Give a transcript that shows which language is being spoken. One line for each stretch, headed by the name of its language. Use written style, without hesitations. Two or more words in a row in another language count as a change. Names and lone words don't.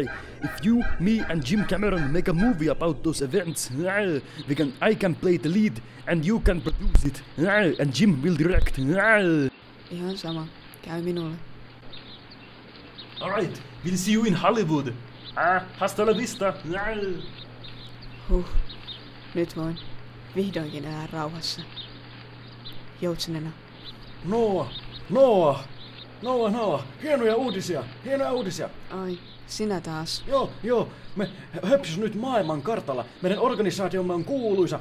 English: If you, me, and Jim Cameron make a movie about those events, I can play the lead, and you can produce it, and Jim will direct.
Finnish: Ihan sama. Käy minulle.
English: All right, we'll see you in Hollywood.
Spanish: Hasta la vista.
Finnish: Nyt voin vihdoinkin elää rauhassa. Joutsenena. Noah, hienoja uutisia. Ai, sinä taas. Joo, me höpsys nyt maailman kartalla. Meidän organisaatiomme on kuuluisa.